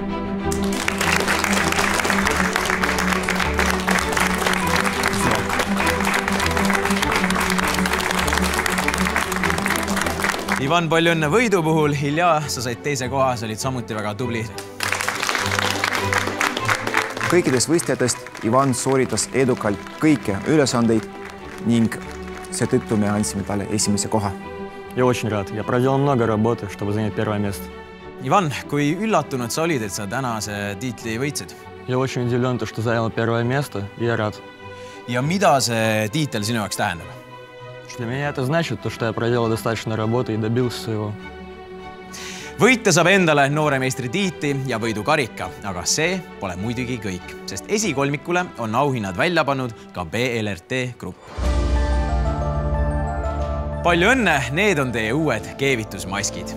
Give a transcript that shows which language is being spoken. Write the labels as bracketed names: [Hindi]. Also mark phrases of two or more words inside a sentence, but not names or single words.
[Estonian] Ivan, palju õnne võidu puhul. Ilja, sa said teise koha, sa olid samuti väga tubli. Kõikidest võistlejatest Ivan sooritas edukalt kõike ülesandeid ning seetõttu me andsime talle esimese koha. [Russian] Я очень рад. Я проделал много работы, чтобы занять первое место. [Estonian] Ivan, kui üllatunud sa olid, et sa tänase tiitli võitsid? [Russian] Я очень удивлен, что занял первое место, и я рад. [Estonian] Ja mida see tiitel sinu jaoks tähendab? [Russian] Для меня это значит, что я проделал достаточно работы и добился своего. [Estonian] Võitja saab endale nooremeistri tiitli ja võidukarika, aga see pole muidugi kõik, sest esikolmikule on auhinnad välja pannud ka BLRT Grupp. Palju õnne, need on teie uued keevitusmaskid.